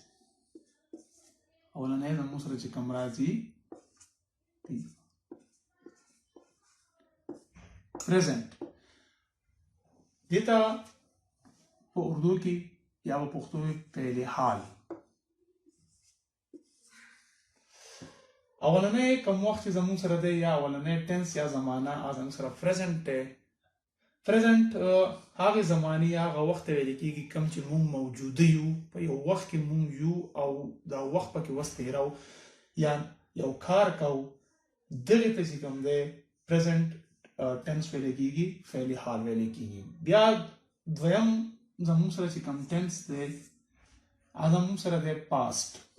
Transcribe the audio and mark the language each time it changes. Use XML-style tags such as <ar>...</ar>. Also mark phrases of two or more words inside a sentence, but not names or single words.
<ps>اولنې زموږ سره چې کوم راځي present دیتا په اردو کې یا په پښتو کې فعل حال اولنې کوم وخت زموږ سره دی یا اولنې ټنس یا زمانہ زموږ سره present دی present هغه زمانی هغه وخت ویل کېږي کوم چې موږ موجود یو په یو وخت کې موږ یو او دا وخت پکې وستیرو یا یو کار کو دغه ته چې کوم دی</ps> <en>present tense</en> <ps>ویل کېږي فعل حال ویل کېږي بیا دویم زموږ سره چې کوم ټنس دی زموږ سره دی پاست</ps>